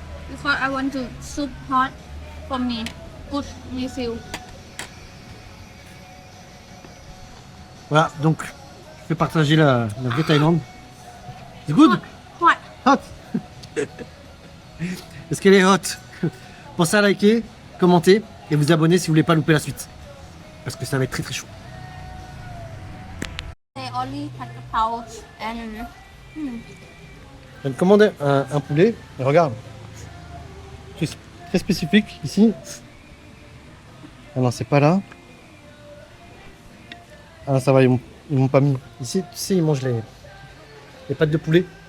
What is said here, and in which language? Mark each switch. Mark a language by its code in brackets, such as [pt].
[en] because I want to soup hot for me good refill [fr] Voilà, donc je vais partager la vraie Thaïlande. [en] It's good? hot [fr] Hot. Est-ce qu'elle est hot? Pensez à liker, commenter et vous abonner si vous voulez pas louper la suite. Parce que ça va être très très chaud. [en] they onlyผัดกะเพรา and [fr] Je viens de commander un poulet. Et regarde. Très, très spécifique ici. Ah non, c'est pas là. Ah ça va, ils m'ont pas mis. Ici, tu sais, ils mangent les pattes de poulet.